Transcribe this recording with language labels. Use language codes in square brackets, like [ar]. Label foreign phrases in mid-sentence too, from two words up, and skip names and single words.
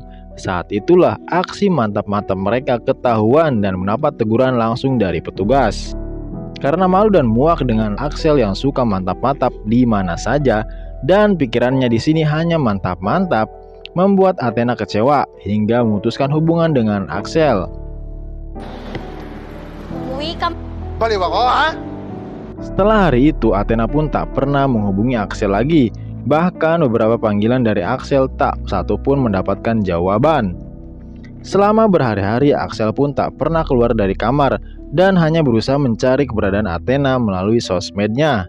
[id] Saat itulah aksi mantap-mantap mereka ketahuan dan mendapat teguran langsung dari petugas. Karena malu dan muak dengan Axel yang suka mantap-mantap di mana saja dan pikirannya di sini hanya mantap-mantap, membuat Athena kecewa hingga memutuskan hubungan dengan Axel. [tl] Uwi ka. Baliw ako, ha? [id] Setelah hari itu, Athena pun tak pernah menghubungi Axel lagi. Bahkan beberapa panggilan dari Axel tak satu pun mendapatkan jawaban. Selama berhari-hari, Axel pun tak pernah keluar dari kamar dan hanya berusaha mencari keberadaan Athena melalui sosmednya.